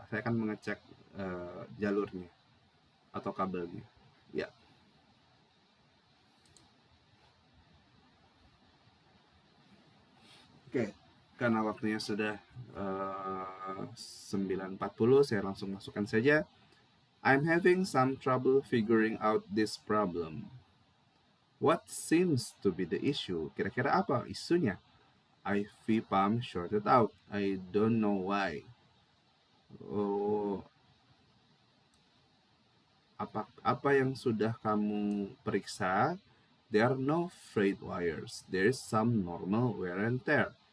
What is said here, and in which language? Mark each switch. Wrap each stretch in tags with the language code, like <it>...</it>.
<id>Saya akan mengecek jalurnya atau kabelnya. Ya. Oke, karena waktunya sudah 9.40, saya langsung masukkan saja.</id> <en>I'm having some trouble figuring out this problem. What seems to be the issue?</en> <id>Kira-kira apa isunya?</id> <en>IV pump shorted out. I don't know why.</en> <id>Oh, apa yang sudah kamu periksa?</id> <en>There are no frayed wires. There is some normal wear and tear.</en>